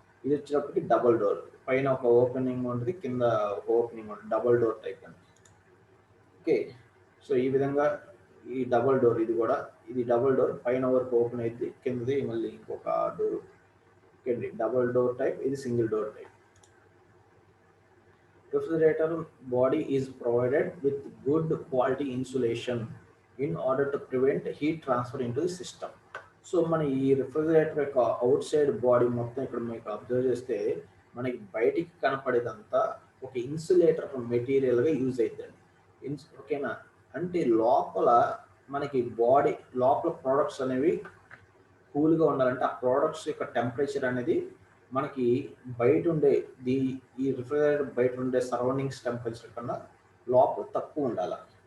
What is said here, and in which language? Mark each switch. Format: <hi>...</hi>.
<te>ఇది వచ్చేటప్పటికి double door, పైన ఒక ఓపెనింగ్ ఉంటుంది, కింద ఒక ఓపెనింగ్ ఉంటుంది, డబల్ డోర్ టైప్ అండి. ఓకే, సో ఈ విధంగా ఈ డబల్ డోర్, ఇది డబల్ డోర్, పైన వరకు ఓపెన్ అయింది, కిందది మళ్ళీ ఇంకొక డోర్. ఓకే అండి, డబల్ డోర్ టైప్, ఇది single door type.</te> <en>Refrigerator body is provided with good quality insulation in order to prevent heat transfer into the system.</en> <te>So మన ఈ రిఫ్రిజిరేటర్ యొక్క అవుట్ సైడ్ బాడీ మొత్తం ఇక్కడ మీకు అబ్జర్వ్ చేస్తే మనకి బయటికి కనపడేదంతా ఒక ఇన్సులేటర్ మెటీరియల్గా యూజ్ అవుతుంది. ఓకేనా, అంటే లోపల మనకి బాడీ లోపల ప్రోడక్ట్స్ అనేవి కూల్గా ఉండాలంటే ఆ ప్రోడక్ట్స్ యొక్క టెంపరేచర్ అనేది మనకి బయట ఉండే ఈ రిఫ్రిజిరేటర్ బయట ఉండే సరౌండింగ్స్ టెంపరేచర్ కన్నా లోపల తక్కువ ఉండాలి.</te>